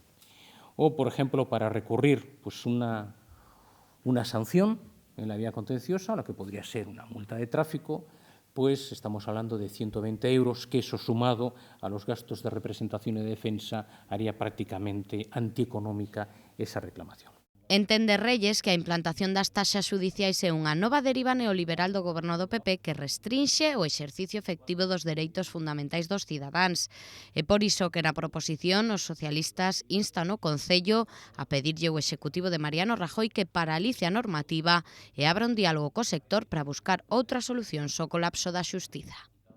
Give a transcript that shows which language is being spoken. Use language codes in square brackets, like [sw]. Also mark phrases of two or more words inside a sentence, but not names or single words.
[es] O, por ejemplo, para recurrir pues una sanción en la vía contenciosa, la que podría ser una multa de tráfico, pues estamos hablando de 120 euros, que eso sumado a los gastos de representación y defensa haría prácticamente antieconómica esa reclamación. [gl] Entende Reyes que a implantación das taxas xudiciais é unha nova deriva neoliberal do goberno do PP que restrinxe o exercicio efectivo dos dereitos fundamentais dos cidadáns. É por iso que na proposición os socialistas instan o Concello a pedirlle ao Executivo de Mariano Rajoy que paralice a normativa e abra un diálogo co sector para buscar outras solucións ao colapso da xustiza.